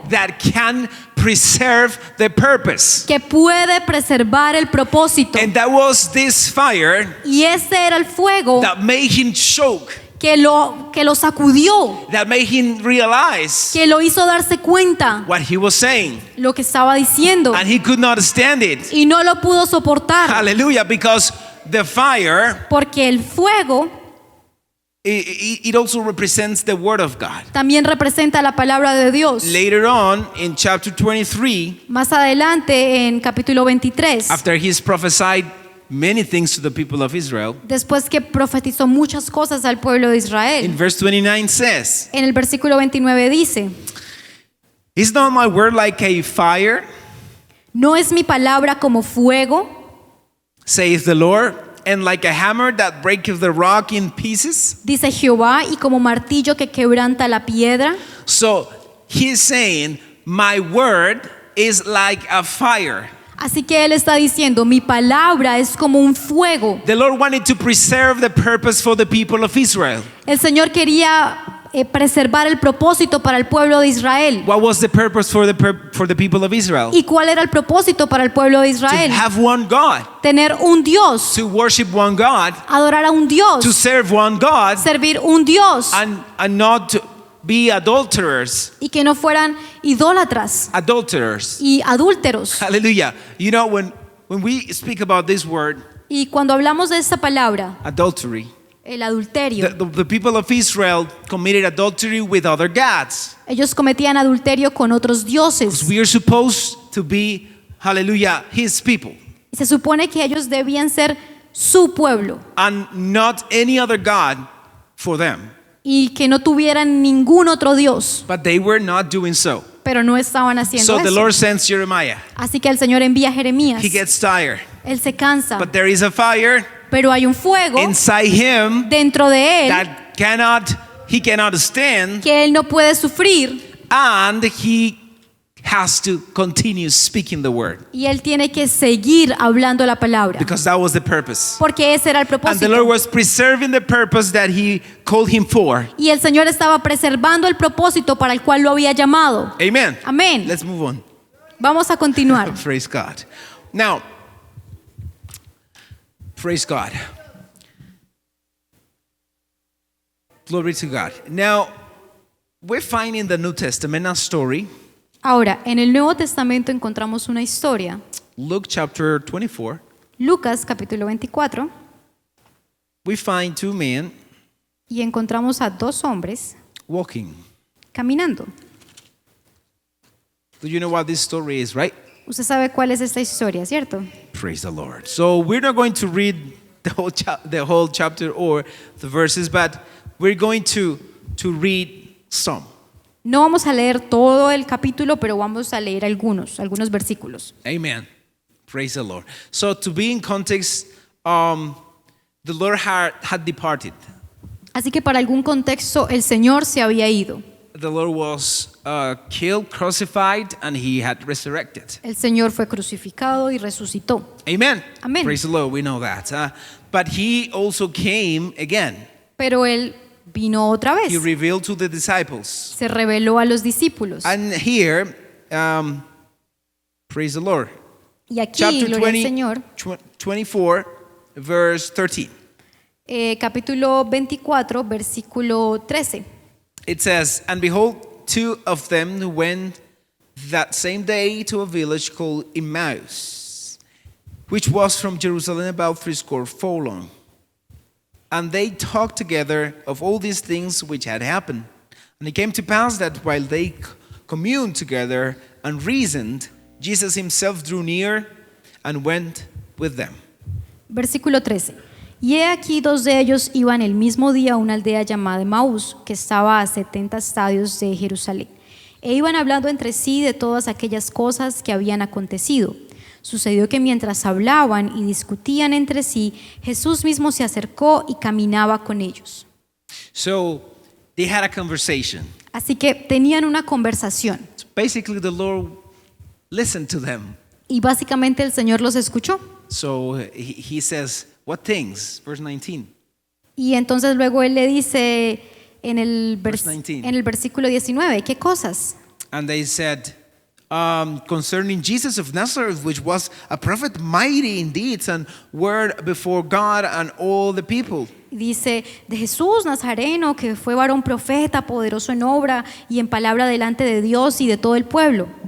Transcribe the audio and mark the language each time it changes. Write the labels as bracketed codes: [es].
[en] that can preserve the purpose. [es] que puede preservar el propósito. [en] And that was this fire [es] Y ese era el fuego [en] that made him choke, [es] que lo sacudió, [en] that made him realize [es] que lo hizo darse cuenta [en] what he was saying. [es] lo que estaba diciendo [en] And he could not stand it. [es] y no lo pudo soportar [en] Hallelujah. Because the fire, [es] porque el fuego [en] it also represents the word of God. [es] también representa la palabra de Dios. [en] Later on in chapter 23, [es] Más adelante en capítulo 23, [en] after he's prophesied many things to the people of Israel, [es] después que profetizó muchas cosas al pueblo de [en] in [es] Israel, [en] verse 29 says, [es] en el versículo 29 dice, [en] "Is not my word like a fire, [es] ¿no es mi palabra como fuego? [en] saith the Lord, and like a hammer that breaketh the rock in pieces?" [es] Dice Jehová, y como martillo que quebranta la piedra. [en] So he's saying, my word is like a fire. [es] Así que él está diciendo, mi palabra es como un fuego. [en] The Lord wanted to preserve the purpose for the people of Israel. [es] El Señor quería preservar el propósito para el pueblo de Israel. [en] What was the purpose for the people of Israel? [es] ¿Y cuál era el propósito para el pueblo de [en] To [es] Israel? [en] have one God, [es] Tener un Dios, [en] to worship one God, [es] adorar a un [en] to [es] Dios, [en] serve one God, [es] servir un Dios [en] and not to be adulterers. [es] y que no fueran idólatras [en] Adulterers. [es] y adúlteros. [en] Hallelujah. You know, when we speak about this word, [es] Y cuando hablamos de esta palabra, [en] adultery, [es] el adulterio, [en] the people of Israel committed adultery with other gods. [es] ellos cometían adulterio con otros dioses. [en] We are supposed to be, hallelujah, his people, [es] Se supone que ellos debían ser su pueblo [en] and not any other God for them. [es] y que no tuvieran ningún otro Dios, [en] But they were not doing so. [es] pero no estaban haciendo [en] So the [es] eso. [en] Lord sends Jeremiah. [es] Así que el Señor envía a Jeremías [en] He gets tired. [es] Él se cansa, [en] but there is a fire [es] pero hay un fuego [en] inside him [es] dentro de él [en] that he cannot stand, [es] que él no puede sufrir [en] and he has to continue speaking the word [es] y él tiene que seguir hablando la palabra [en] because that was the purpose. [es] porque ese era el [en] And the [es] propósito. [en] Lord was preserving the purpose that he called him for. [es] Y el Señor estaba preservando el propósito para el cual lo había llamado. [en] Amen. [es] Amén. [en] Let's move on. [es] Vamos a continuar. [en] Praise God. Now, praise God. Glory to God. Now, we're finding in the New Testament a story, [es] Ahora, en el Nuevo Testamento encontramos una historia. [en] Luke chapter 24. [es] Lucas capítulo 24. [en] We find two men [es] Y encontramos a dos hombres [en] walking. [es] caminando. [en] Do you know what this story is, right? [es] Usted sabe cuál es esta historia, ¿cierto? [en] Praise the Lord. So we're not going to read the whole chapter or the verses, but we're going to read some. [es] No vamos a leer todo el capítulo, pero vamos a leer algunos versículos. [en] Amen. Praise the Lord. So to be in context, the Lord had departed. [es] Así que para algún contexto, el Señor se había ido. [en] The Lord was killed, crucified, and he had resurrected. [es] El Señor fue crucificado y resucitó. [en] Amen. Amen. Praise the Lord. We know that. But he also came again. [es] Pero Él vino otra [en] He [es] vez. [en] revealed to the disciples. [es] Se reveló a los discípulos. [en] And here, praise the Lord. [es] Y aquí, [en] Chapter [es] gloria al [en] 20, [es] Señor, [en] 24, verse 13. [es] Capítulo 24, versículo 13. [en] It says, "And behold, two of them went that same day to a village called Emmaus, which was from Jerusalem about 80 furlongs. And they talked together of all these things which had happened. And it came to pass that while they communed together and reasoned, Jesus himself drew near and went with them." [es] Versículo 13. Y he aquí dos de ellos iban el mismo día a una aldea llamada Emaús, que estaba a 70 estadios de Jerusalén. E iban hablando entre sí de todas aquellas cosas que habían acontecido. Sucedió que mientras hablaban y discutían entre sí, Jesús mismo se acercó y caminaba con ellos. [en] So they had a conversation. [es] Así que tenían una conversación [en] So basically, the Lord listened to them. [es] y básicamente el Señor los escuchó. [en] So he says, "What things?" Verse 19. [es] Y entonces luego Él le dice en el, [en] Verse 19. [es] en el versículo 19, ¿qué cosas? [en] And they said, concerning Jesus of Nazareth, which was a prophet mighty in deeds and word before God and all the people. [es] Dice, de Jesús Nazareno, que fue varón profeta, poderoso en obra y en palabra delante de Dios y de todo el pueblo.